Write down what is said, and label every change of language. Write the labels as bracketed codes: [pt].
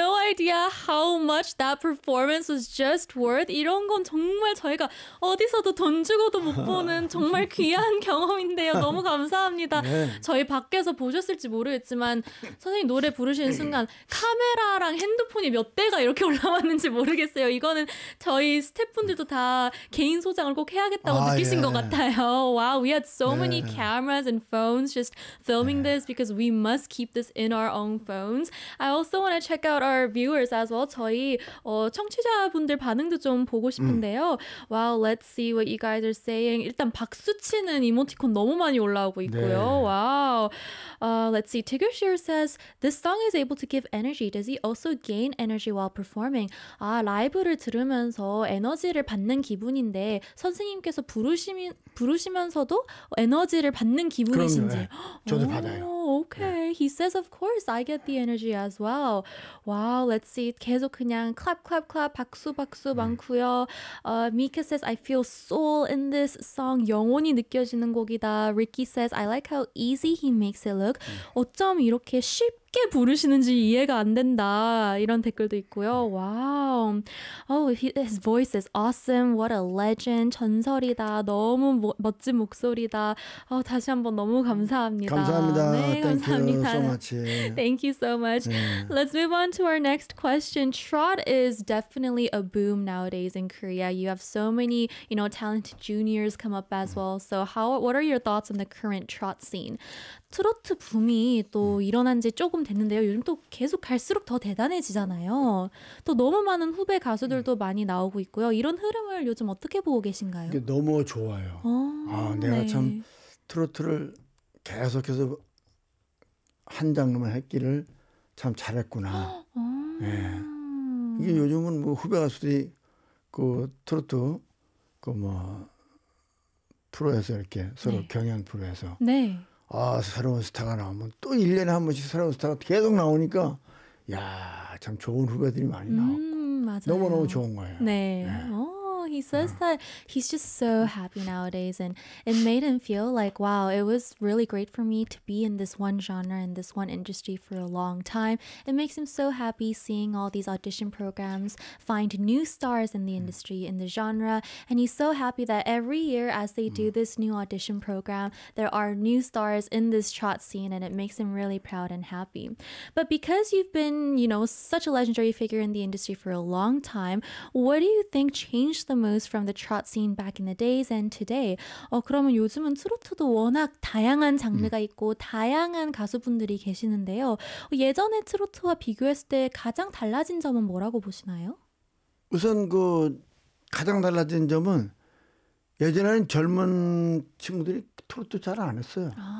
[en] idea how much that performance was just worth. [ko] 이런 건 정말 저희가 어디서도 돈 주고도 못 보는 정말 귀한 경험인데요. 너무 감사합니다. 네. 저희 밖에서 보셨을지 모르겠지만 선생님 노래 부르시는 순간 카메라랑 핸드폰이 몇 대가 이렇게 올라왔는지 모르겠어요. 이거는 저희 스태프분들도 다 개인 소장을 꼭 해야겠다고 느끼신 것 같아요. [en] Wow, we had so many cameras and phones just filming this because we must keep this in our own phones. I also want to check out our viewers as well. [ko] 저희 청취자분들 반응도 좀 보고 싶은데요. [en] Wow, let's see what you guys are saying. [ko] 일단 박수 치는 이모티콘 너무 많이 올라오고 있고요. [en] 네. Wow. Let's see. Tigger Shear says, this song is able to give energy. Does he also gain energy while performing? [ko] 아, 라이브를 들으면서 에너지를 받는 기분인데 선생님께서 부르시면서도 에너지를 받는 기분이신지. 그럼요. 저도 받아요. [en] Okay, he says, of course, I get the energy as well. Wow, let's see. [ko] 계속 그냥 [en] clap, clap, clap, [ko] 박수, 박수 많고요. [en] Mika says, I feel soul in this song. [ko] 영혼이 느껴지는 곡이다. [en] Ricky says, I like how easy he makes it look. [ko] 어쩜 이렇게 쉽게 부르시는지 이해가 안 된다 이런 댓글도 있고요. [en] Wow. Oh, his voice is awesome. What a legend. [ko] 전설이다. 너무 멋진 목소리다. 다시 한번 너무 감사합니다. 감사합니다. 네, [en] Thank [ko] 감사합니다. [en] You so much. Thank you so much. Yeah. Let's move on to our next question. Trot is definitely a boom nowadays in Korea. You have so many, you know, talented juniors come up as well. So what are your thoughts on the current trot scene? [ko] 트로트 붐이 또 일어난 지 조금 됐는데요. 요즘 또 계속 갈수록 더 대단해지잖아요. 또 너무 많은 후배 가수들도 많이 나오고 있고요. 이런 흐름을 요즘 어떻게 보고 계신가요? 이게 너무 좋아요. 내가 참 트로트를 계속해서 한 장르만 했기를 참 잘했구나. 이게 요즘은 뭐 후배 가수들이 그 트로트 그 뭐 프로에서 이렇게 서로 경연 프로에서 새로운 스타가 나오면 또 1년에 한 번씩 새로운 스타가 계속 나오니까 야, 참 좋은 후배들이 많이 나왔고 맞아요. 너무너무 좋은 거예요. 네. 네. [en] He says that he's just so happy nowadays and it made him feel like, wow, it was really great for me to be in this one genre and this one industry for a long time. It makes him so happy seeing all these audition programs find new stars in the industry, in the genre. And he's so happy that every year as they do this new audition program, there are new stars in this trot scene and it makes him really proud and happy. But because you've been, you know, such a legendary figure in the industry for a long time, what do you think changed the most from the trot scene back in the days and today? [ko] 그러면 요즘은 트로트도 워낙 다양한 장르가 있고 다양한 가수분들이 계시는데요. 예전의 트로트와 비교했을 때 가장 달라진 점은 뭐라고 보시나요? 우선 그 가장 달라진 점은 예전에는 젊은 친구들이 트로트 잘 안 했어요.